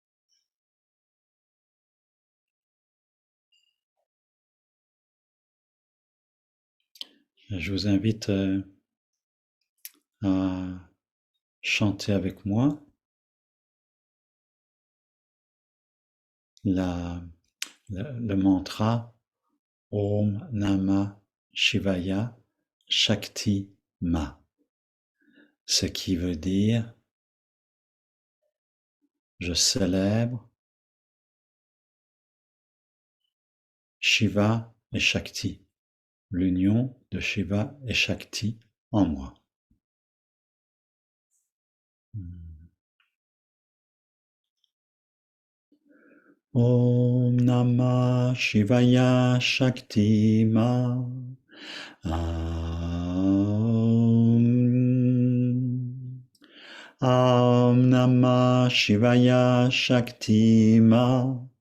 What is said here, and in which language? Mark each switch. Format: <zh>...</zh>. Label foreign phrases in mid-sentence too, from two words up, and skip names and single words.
<fr>Je vous invite à chanter avec moi le mantra</fr> <sa>Om Namah Shivaya Shakti Ma,</sa> <fr>ce qui veut dire je célèbre Shiva et Shakti, l'union de Shiva et Shakti en moi.</fr> <sa>Om Namah Shivaya Shakti Ma. Om Namah Shivaya Shakti Ma.</sa>